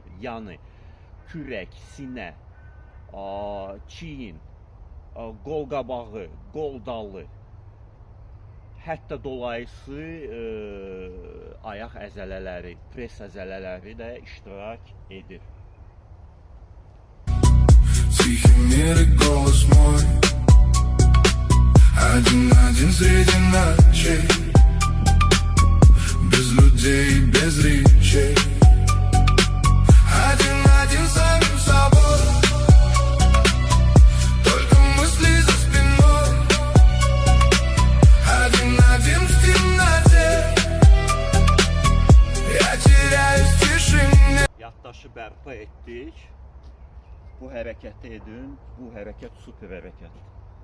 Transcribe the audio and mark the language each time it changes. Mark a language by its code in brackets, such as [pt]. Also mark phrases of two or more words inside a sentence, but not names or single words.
[az] Yəni kürək, sinə, çiyin, qol qabağı, qol dalı, hətta dolayısı ayaq əzələləri, pres əzələləri də iştirak edir. [ru] Тихий мир и голос мой, один среди ночей, без людей, без речей, один самим собой, только мысли за спиной, один в темноте, я теряюсь в тишине. [az] Yaddaşı bərpa etdik. Bu hərəkəti edin. Bu hərəkət super hərəkətdir.